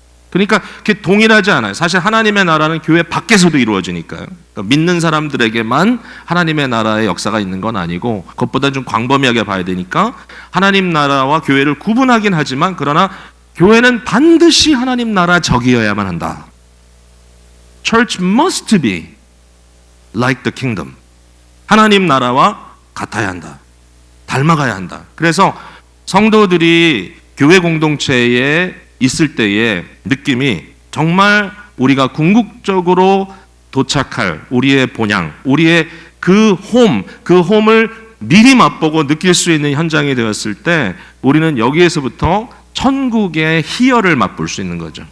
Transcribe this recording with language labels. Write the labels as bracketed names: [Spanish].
[Korean] 그러니까 그게 동일하지 않아요. 사실 하나님의 나라는 교회 밖에서도 이루어지니까요. 그러니까 믿는 사람들에게만 하나님의 나라의 역사가 있는 건 아니고 그것보다 좀 광범위하게 봐야 되니까 하나님 나라와 교회를 구분하긴 하지만 그러나 교회는 반드시 하나님 나라 적이어야만 한다. [English] Church must be like the kingdom. [Korean] 하나님 나라와 같아야 한다. 닮아가야 한다. 그래서 성도들이 교회 공동체에 있을 때의 느낌이 정말 우리가 궁극적으로 도착할 우리의 본향, 우리의 그 홈을 미리 맛보고 느낄 수 있는 현장이 되었을 때 우리는 여기에서부터 천국의 희열을 맛볼 수 있는 거죠.